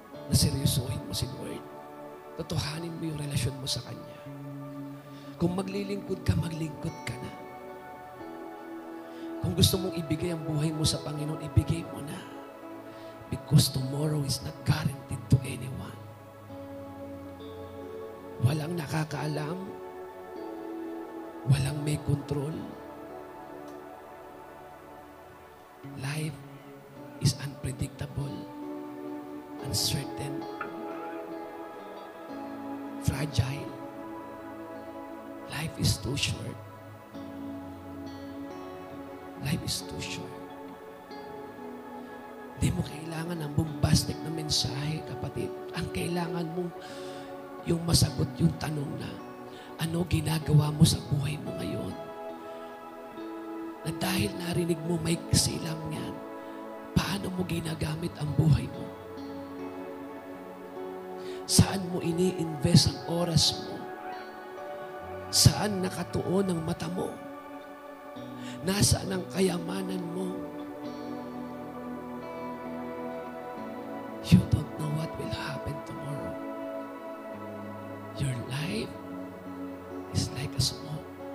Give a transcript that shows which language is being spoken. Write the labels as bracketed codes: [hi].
[tl] Na seryosohin mo si Lord. Totohanin mo yung relasyon mo sa Kanya. Kung maglilingkod ka, maglingkod ka na. Kung gusto mong ibigay ang buhay mo sa Panginoon, ibigay mo na. [en] Because tomorrow is not guaranteed to anyone. [tl] Walang nakakaalam. Walang may control. [en] Life is unpredictable, uncertain, fragile. Life is too short Life is too short. [tl] Hindi mo kailangan ng bombastic na mensahe, kapatid. Ang kailangan mo, yung masagot yung tanong na, ano ginagawa mo sa buhay mo ngayon? Na dahil narinig mo may kasilang yan, paano mo ginagamit ang buhay mo? Saan mo ini-invest ang oras mo? Saan nakatuon ang mata mo? Nasaan ang kayamanan mo? [en] You don't know what will happen tomorrow. Your life is like a smoke.